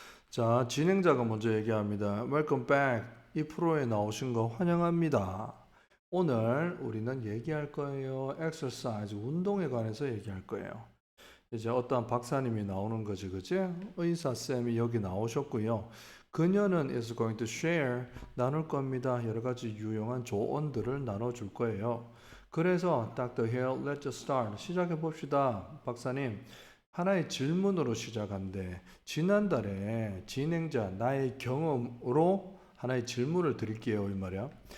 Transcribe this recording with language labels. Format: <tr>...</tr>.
<ko>자, 진행자가 먼저 얘기합니다.</ko> <en>Welcome back.</en> <ko>이 프로에 나오신 거 환영합니다. 오늘 우리는 얘기할 거예요. exercise, 운동에 관해서 얘기할 거예요. 이제 어떤 박사님이 나오는 거지, 그지? 의사쌤이 여기 나오셨고요. 그녀는</ko> <en>is going to share,</en> <ko>나눌 겁니다. 여러 가지 유용한 조언들을 나눠줄 거예요. 그래서 Dr. Hill,</ko> <en>let's start.</en> <ko>시작해 봅시다. 박사님, 하나의 질문으로 시작한대. 지난달에 진행자, 나의 경험으로 하나의 질문을 드릴게요. 이 말이야.</ko>